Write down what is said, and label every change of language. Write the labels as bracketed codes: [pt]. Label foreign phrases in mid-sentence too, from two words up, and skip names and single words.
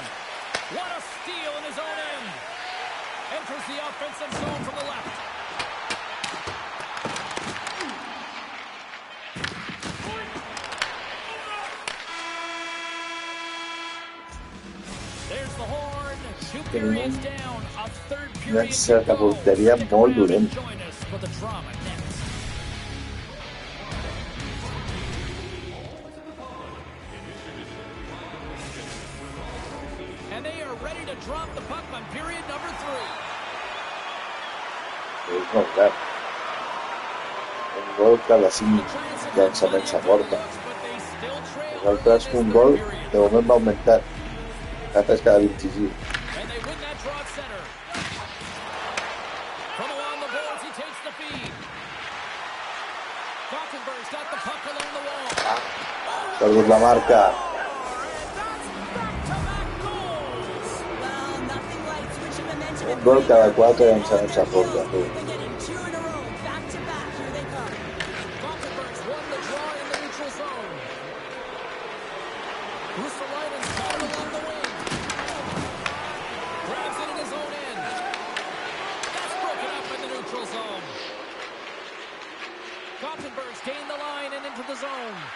[en] What a steal in his own end. Enters the offensive zone from the left. There's the horn. 2 periods down. A third period to go. [ca] Porteria molt dolent. [en] Join us for the drama next. And they are ready to drop the puck on period number 3. [ca] És molt gran. Un gol cada 5 llançaments a porta. Nosaltres un gol de moment va augmentar. Altres cada 25. [en] And they win that draw at center. From along the boards, he takes the feed. Gothenburg's got the puck along the wall. [ca] Perdut la marca. Un gol cada 4 llançaments a porta. [en] Gothenburg's won the draw in the neutral zone. Russalainen's got it along the wing. Grabs it in his own end. That's broken up in the neutral zone. Gothenburg's gained the line and into the zone.